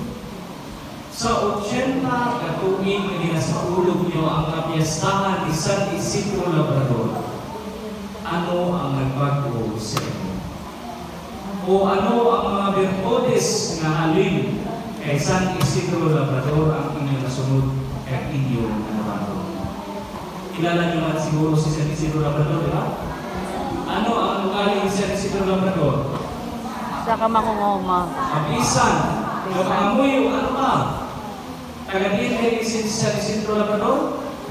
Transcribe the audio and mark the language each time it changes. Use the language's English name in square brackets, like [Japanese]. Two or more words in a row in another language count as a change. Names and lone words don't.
[Hiligaynon] Sa 80 katuig na ginasaulog nyo ang kapiyastahan ni San Isidro Labrador, ano ang nagbago sa inyo? O ano ang mga virtudes na halin kay San Isidro Labrador ang inyong nasunod at inyong nabago? Kilala nyo man siguro si San Isidro Labrador, di ba? Ano ang ugali ni San Isidro Labrador? Sa kamangungoma. Abisan, kapangamuyo, ano ka? Taga-diin kay San Isidro Labrador?